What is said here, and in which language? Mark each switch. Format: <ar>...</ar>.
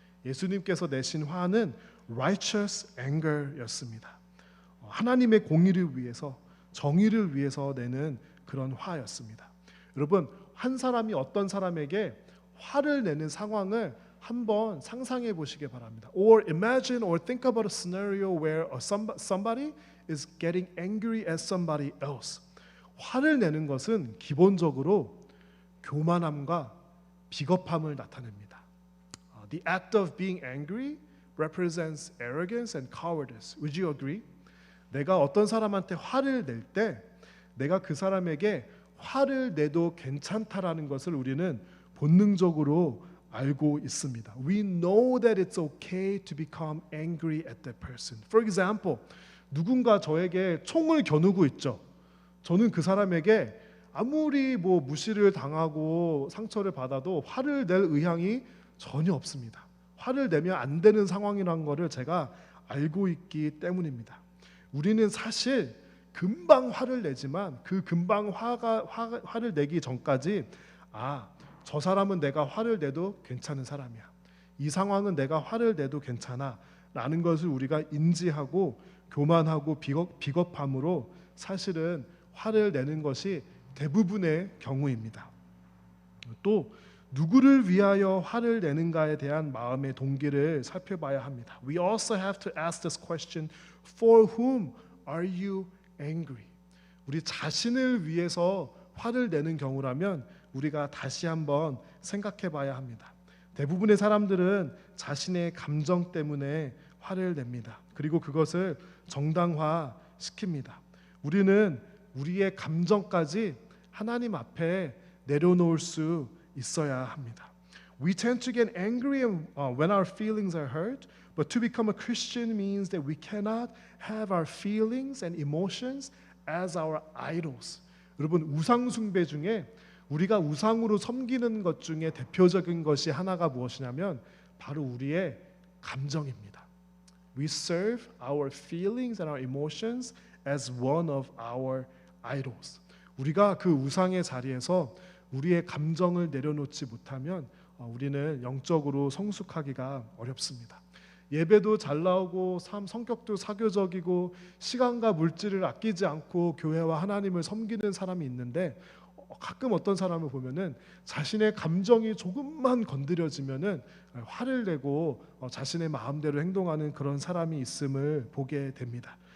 <ko>예수님께서 내신 화는 righteous anger였습니다. 하나님의 공의를 위해서, 정의를 위해서 내는 그런 화였습니다. 여러분, 한 사람이 어떤 사람에게 화를 내는 상황을 한번 상상해 보시기 바랍니다.</ko> <en>Or imagine or think about a scenario where somebody is getting angry at somebody else.</en> <ko>화를 내는 것은 기본적으로 교만함과 비겁함을 나타냅니다.</ko> <en>The act of being angry represents arrogance and cowardice. Would you agree?</en> <ko>내가 어떤 사람한테 화를 낼 때 내가 그 사람에게 화를 내도 괜찮다라는 것을 우리는 본능적으로 알고 있습니다.</ko> <en>We know that it's okay to become angry at that person. For example,</en> <ko>누군가 저에게 총을 겨누고 있죠. 저는 그 사람에게 아무리 무시를 당하고 상처를 받아도 화를 낼 의향이 전혀 없습니다. 화를 내면 안 되는 상황이라는 것을 제가 알고 있기 때문입니다. 우리는 사실 금방 화를 내지만 그 금방 화를 내기 전까지 저 사람은 내가 화를 내도 괜찮은 사람이야, 이 상황은 내가 화를 내도 괜찮아 라는 것을 우리가 인지하고 교만하고 비겁함으로 사실은 화를 내는 것이 대부분의 경우입니다. 또 누구를 위하여 화를 내는가에 대한 마음의 동기를 살펴봐야 합니다.</ko> <en>We also have to ask this question: For whom are you angry?</en> <ko>우리 자신을 위해서 화를 내는 경우라면 우리가 다시 한번 생각해 봐야 합니다. 대부분의 사람들은 자신의 감정 때문에 화를 냅니다. 그리고 그것을 정당화시킵니다. 우리는 우리의 감정까지 하나님 앞에 내려놓을 수 있어야 합니다.</ko> <en>We tend to get angry when our feelings are hurt, but to become a Christian means that we cannot have our feelings and emotions as our idols.</en> <ko>여러분, 우상 숭배 중에 우리가 우상으로 섬기는 것 중에 대표적인 것이 하나가 무엇이냐면 바로 우리의 감정입니다.</ko> <en>We serve our feelings and our emotions as one of our idols.</en> <ko>우리가 그 우상의 자리에서 우리의 감정을 내려놓지 못하면 우리는 영적으로 성숙하기가 어렵습니다. 예배도 잘 나오고 성격도 사교적이고 시간과 물질을 아끼지 않고 교회와 하나님을 섬기는 사람이 있는데 가끔 어떤 사람을 보면은 자신의 감정이 조금만 건드려지면은 화를 내고 자신의 마음대로 행동하는 그런 사람이 있음을 보게 됩니다.</ko>